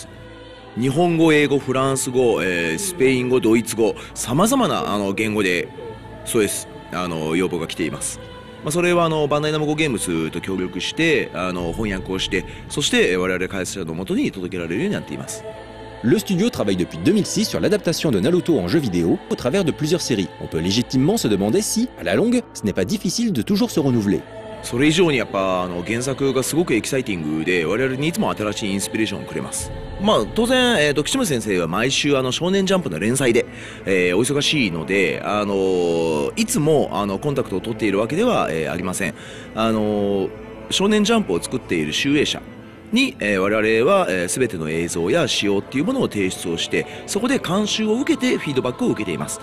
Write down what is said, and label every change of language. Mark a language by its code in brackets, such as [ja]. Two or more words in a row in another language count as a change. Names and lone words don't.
[ja] 日本語、英語、フランス語、スペイン語、ドイツ語、さまざまな言語でそうです、要望が来ています。それはバンダイナムコゲームズと協力して翻訳をして、そして我々開発者のもとに届けられるようになっています。 [fr] Le studio travaille depuis 2006 sur l'adaptation de Naruto en jeu vidéo au travers de plusieurs séries. On peut légitimement se demander si, à la longue, ce n'est pas difficile de toujours se renouveler. [ja] それ以上にやっぱ原作がすごくエキサイティングで、我々にいつも新しいインスピレーションをくれます。当然、岸本先生は毎週少年ジャンプの連載で、お忙しいので、いつもコンタクトを取っているわけでは、ありません。少年ジャンプを作っている集英社に、我々は、全ての映像や仕様っていうものを提出をして、そこで監修を受けてフィードバックを受けています。